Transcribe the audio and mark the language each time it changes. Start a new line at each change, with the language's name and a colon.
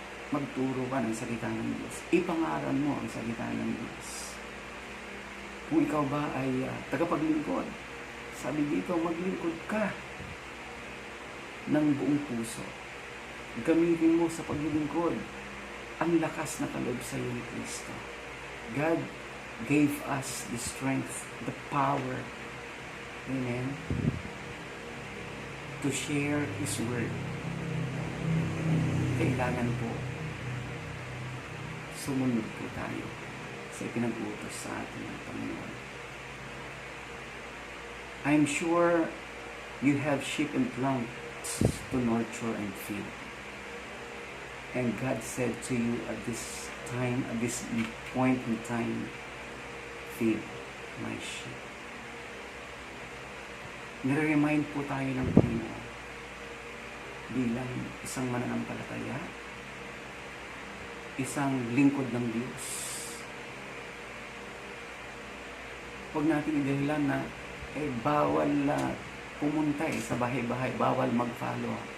Filipino: Magturo ka ng salita ng Diyos. Ipangaral mo ang salita ng Diyos. Kung ikaw ba ay tagapaglingkod, sabi dito, maglingkod ka ng buong puso. Gamitin mo sa paglilingkod ang lakas na kaloob sa iyo ni Kristo.
English: God gave us the strength, the power, amen, to share His Word.
Filipino: Kailangan po sumunod po tayo sa ipinag-utos sa atin ng Panginoon.
English: I'm sure you have sheep and plants to nurture and feed. And God said to you at this time, at this point in time, feed my sheep.
Filipino: Nire-remind po tayo ng Panginoon bilang isang mananampalataya, isang lingkod ng Diyos. Huwag natin idahilan na bawal pumunta sa bahay-bahay, bawal mag-follow.